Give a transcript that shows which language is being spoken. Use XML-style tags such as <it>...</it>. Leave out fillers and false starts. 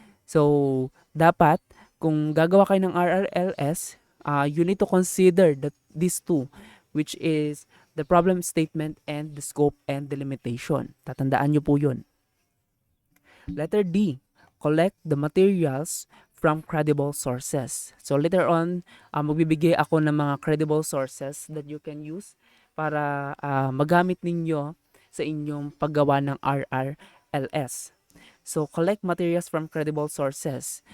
<tl>So dapat kung gagawa kayo ng</tl> <en>RRLS, you need to consider these two, which is the problem statement and the scope and the limitation.</en> <tl>Tatandaan nyo po yun.</tl> <en>Letter D, collect the materials from credible sources. So later on,</en> <tl>magbibigay ako ng mga credible sources</tl> <en>that you can use</en> <tl>para magamit ninyo sa inyong paggawa ng RRLS.</tl> <en>So collect materials from credible sources.</en>